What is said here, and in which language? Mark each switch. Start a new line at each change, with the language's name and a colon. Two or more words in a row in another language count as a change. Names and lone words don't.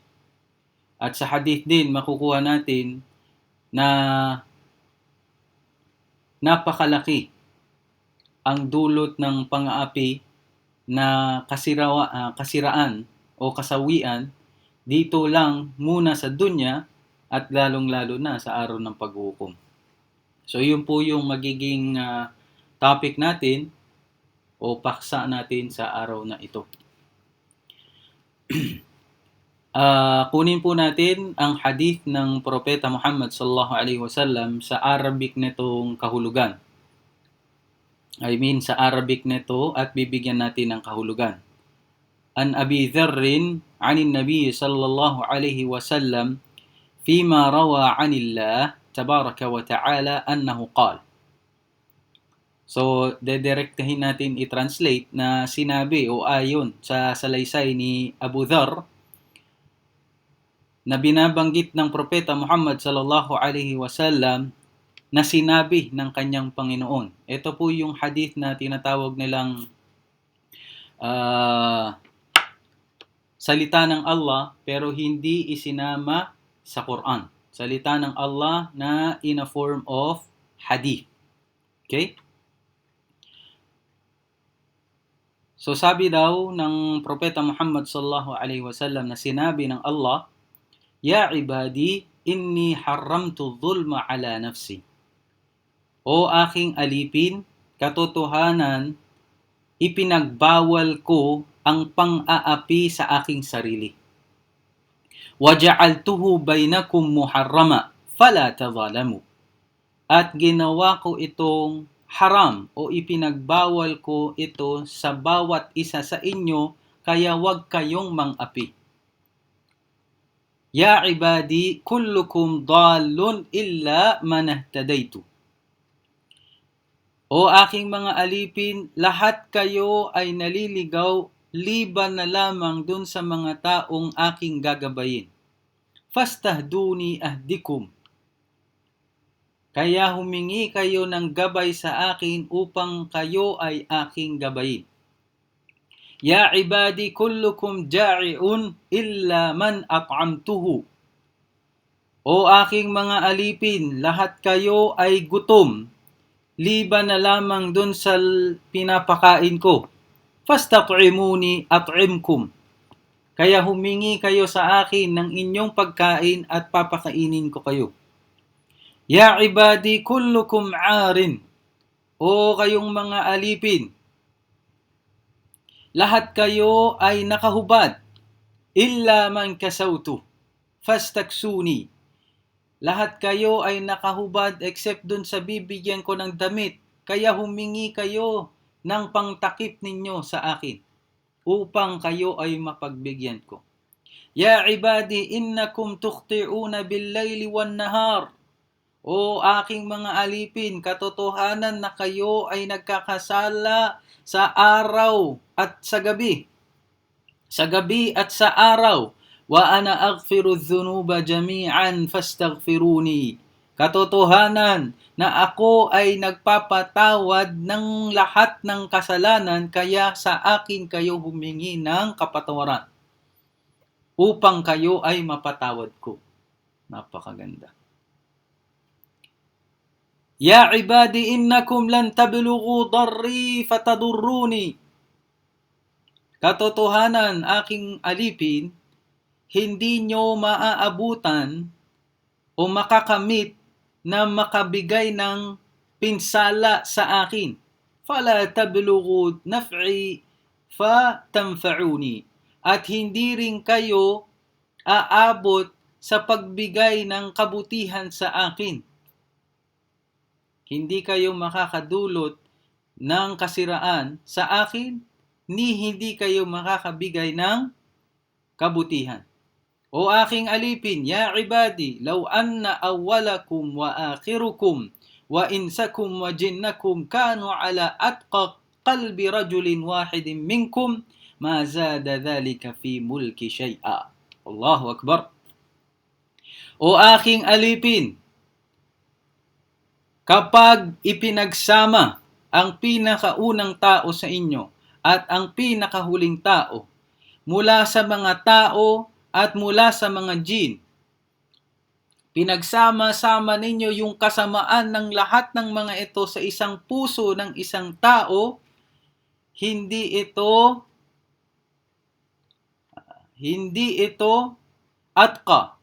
Filipino: At sa hadith din, makukuha natin na napakalaki ang dulot ng pang-aapi na kasiraan o kasawian dito lang muna sa dunya at lalong-lalo na sa araw ng paghukom. So yun po yung magiging topic natin o paksa natin sa araw na ito. Kunin po natin ang hadith ng Propeta Muhammad
Arabic: صلى الله عليه وسلم
Filipino: sa Arabic nitong kahulugan.
English: I mean
Filipino: sa Arabic nito at bibigyan natin ng kahulugan.
Arabic: عن أبي ذر عن النبي صلى الله عليه وسلم فيما روى عن الله تبارك وتعالى أنه قال.
Filipino: So, dedirektahin natin i-translate na sinabi o ayon sa salaysay ni Abu Dharr na binabanggit ng Propeta Muhammad
Arabic: صلى الله عليه وسلم
Filipino: na sinabi ng kanyang Panginoon. Ito po yung hadith na tinatawag nilang salita ng Allah pero hindi isinama sa Quran. Salita ng Allah na
English: in a form of hadith.
Filipino: Okay? So sabi daw ng Propeta Muhammad
Arabic: صلى الله عليه وسلم
Filipino: na sinabi ng Allah,
Arabic: "يا عبادي إني حرمت الظلم على نفسي."
Filipino: O aking alipin, katotohanan, ipinagbawal ko ang pang-aapi sa aking sarili.
Arabic: وَجَعَلْتُهُ بَيْنَكُمْ مُحَرَّمًا فَلَا تَظَالَمُوا.
Filipino: At ginawa ko itong haram o ipinagbawal ko ito sa bawat isa sa inyo, kaya wag kayong mang-api.
Arabic: يا عبادي كلكم ضال إلا من هديته.
Filipino: O aking mga alipin, lahat kayo ay naliligaw liban na lamang dun sa mga taong aking gagabayin.
Arabic: فاستهدوني أهدكم.
Filipino: Kaya humingi kayo ng gabay sa akin upang kayo ay aking gabayin.
Arabic: يا عبادي كلكم جائع إلا من أطعمته.
Filipino: O aking mga alipin, lahat kayo ay gutom, liban na lamang dun sa pinapakain ko.
Arabic: فاستطعموني أطعمكم.
Filipino: Kaya humingi kayo sa akin ng inyong pagkain at papakainin ko kayo.
Arabic: يا عبادي كلكم عار.
Filipino: O kayong mga alipin, lahat kayo ay nakahubad.
Arabic: إلا من كسوته فاستكسوني.
Filipino: Lahat kayo ay nakahubad except dun sa bibigyan ko ng damit. Kaya humingi kayo ng pangtakip ninyo sa akin upang kayo ay mapagbigyan ko.
Arabic: يا عبادي إنكم تخطئون بالليل والنهار.
Filipino: O aking mga alipin, katotohanan na kayo ay nagkakasala sa araw at sa gabi. Sa gabi at sa araw.
Arabic: وأنا أغفر الذنوب جميعا فاستغفروني.
Filipino: Katotohanan na ako ay nagpapatawad ng lahat ng kasalanan, kaya sa akin kayo humingi ng kapatawaran upang kayo ay mapatawad ko. Napakaganda.
Arabic: يا عبادي إنكم لن تبلغوا ضري فتضروني.
Filipino: Katotohanan, aking alipin, hindi nyo maaabutan o makakamit na makabigay ng pinsala sa akin.
Arabic: فلا تبلغوا نفعي فتنفعوني.
Filipino: At hindi rin kayo aabot sa pagbigay ng kabutihan sa akin. Hindi kayo makakadulot ng kasiraan sa akin, ni hindi kayo makakabigay ng kabutihan. O aking alipin,
Arabic: يا عبادي لو أن أولكم وآخركم وإنسكم وجنكم كانوا على أتقى قلب رجل واحد منكم ما زاد ذلك في ملكي شيئا. الله أكبر.
Filipino: O aking alipin, kapag ipinagsama ang pinakaunang tao sa inyo at ang pinakahuling tao, mula sa mga tao at mula sa mga jin, pinagsama-sama ninyo yung kasamaan ng lahat ng mga ito sa isang puso ng isang tao, hindi ito atqa.